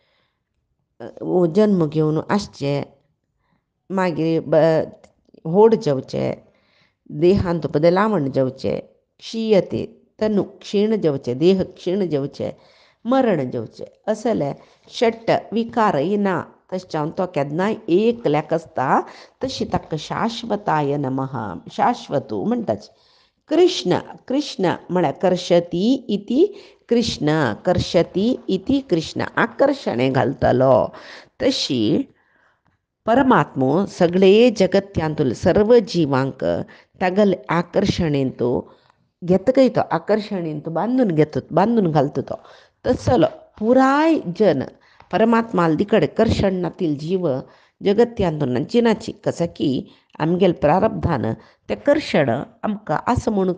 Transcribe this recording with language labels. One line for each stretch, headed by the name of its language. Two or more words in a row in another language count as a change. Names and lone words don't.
Konkani: जन्म घेवन आसचे मागीर होड जावचे देहांत बदलावण जावचे क्षीयते तनु क्षीण जावचे देह क्षीण जावचे मरण जावचे असले षट विकारय ना तशें जावन तो केन्नाय एकल्याक आसता तशी ताका
Sanskrit: शाश्वताय नमः
Konkani: शाश्वतू म्हणटाचे कृष्ण म्हळ्यार
Sanskrit: कर्शती इति कृष्ण
Konkani: आकर्शणें घालतलो तशी परमात्मो सगळे जगत्यांतूल सर्व जिवांक तागेले आकर्शणेन तो घेतकय तो आकर्शणेन तो बांदून घालता तो तसलो पुराय जन परमात्मा कडेन कर्शणातील जीव जगत्यांतून जिनाची कसा की आमगेले प्रारब्धान तें कर्शण आमकां आसा म्हणून